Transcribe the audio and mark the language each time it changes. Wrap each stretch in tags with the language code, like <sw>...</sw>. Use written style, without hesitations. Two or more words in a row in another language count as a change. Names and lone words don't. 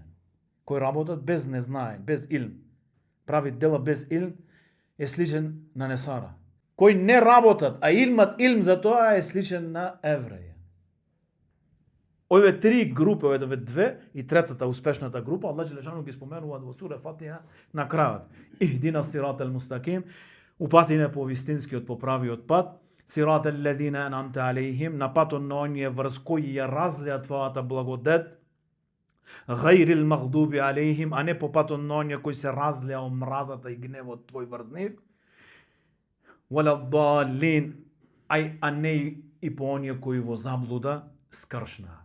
<mk>Кој работат без незнаење, без илм, прави дела без илм, е сличен на несара. кои не работат, а имат илм за тоа, е сличен на евреја. Овие три групи, овие две и третата успешната група, Аллах Джелешану ги споменува во сура Фатиха на крајот.</mk> <ar>اهدنا الصراط المستقيم,</ar> <mk>упатиме по вистинскиот, по правиот пат,</mk> <ar>صراط الذين أنعمت عليهم,</ar> <mk>на патот на оние врз кои ја разлија твојата благодет,</mk> <ar>غير المغضوب عليهم,</ar> <mk>а не по патот на оние кои се разлија омразата и гневот твој врз нив, валаддалин, а не и по оние кои во заблуда скршнаа.</mk>